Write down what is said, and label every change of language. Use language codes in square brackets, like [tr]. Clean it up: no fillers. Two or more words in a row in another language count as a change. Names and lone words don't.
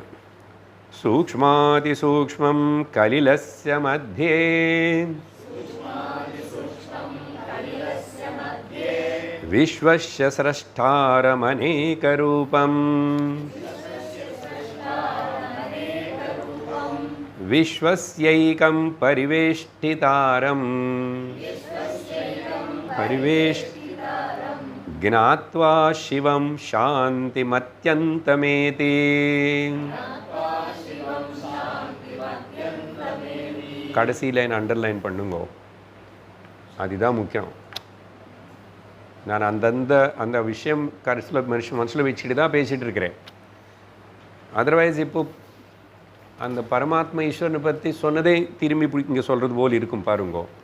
[sa] सूक्ष्माति सूक्ष्मं कलिलस्य मध्ये विश्वस्य स्रष्टारमनेकरूपं विश्वस्यैकं परिवेष्टितारम् ज्ञात्वा शिवं शान्तिमत्यन्तमेति. [ta] கடைசி லைன் அண்டர்லைன் பண்ணுங்க, அதுதான் முக்கியம். நான் அந்த விஷயம் கடைசியில் மனசில் வச்சுட்டு தான் பேசிகிட்டு இருக்கிறேன். அதர்வைஸ் இப்போ அந்த பரமாத்மா ஈஸ்வரனை பற்றி சொன்னதே திரும்பி இங்கே சொல்கிறது போல் இருக்கும் பாருங்கோ.